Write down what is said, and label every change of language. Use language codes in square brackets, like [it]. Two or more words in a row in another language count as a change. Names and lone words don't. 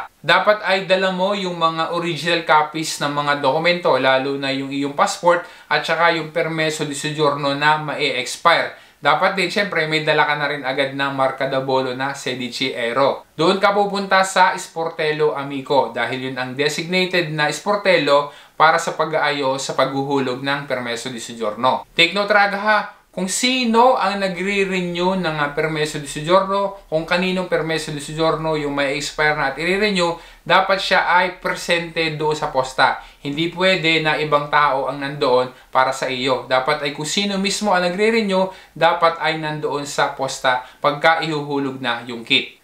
[tl] Dapat ay dala mo yung mga [en] original copies [tl] ng mga dokumento, lalo na yung iyong passport at saka yung [it] permeso di soggiorno [tl] na ma-expire. Dapat din, syempre, may dala ka na rin agad ng [it] Marca da Bolo [tl] na [it] Sedici Euro. [tl] Doon ka pupunta sa Sportello Amico dahil yun ang designated na sportello para sa pag-aayos sa paghuhulog ng [it] permeso di soggiorno. [en] Take note, [tl] raga ha, kung sino ang nagre-renew ng [it] permeso di soggiorno, [tl] kung kaninong [it] permeso di soggiorno [tl] yung may expire na at i-renew, dapat siya ay presente doon sa posta. Hindi pwede na ibang tao ang nandoon para sa iyo. Dapat ay kung sino mismo ang nagre-renew, dapat ay nandoon sa posta pagka ihuhulog na yung kit.